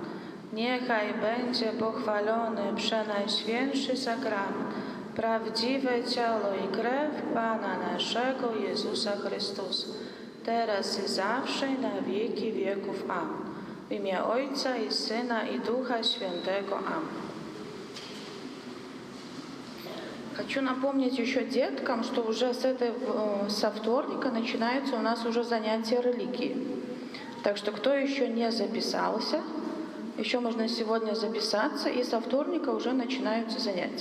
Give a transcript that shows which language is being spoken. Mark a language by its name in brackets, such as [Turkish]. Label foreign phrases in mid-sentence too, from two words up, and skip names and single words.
[Polish] Niechaj będzie pochwalony przenajświętszy sakrament, prawdziwe ciało i krew Pana naszego Jezusa Chrystusa, teraz i zawsze i na wieki wieków. Amen. W imię Ojca i Syna i Ducha Świętego. Amen. [Russian] Хочу напомнить еще деткам, что уже со вторника начинаются у нас уже занятия религии. Так что кто еще не записался, еще можно сегодня записаться, и со вторника уже начинаются занятия.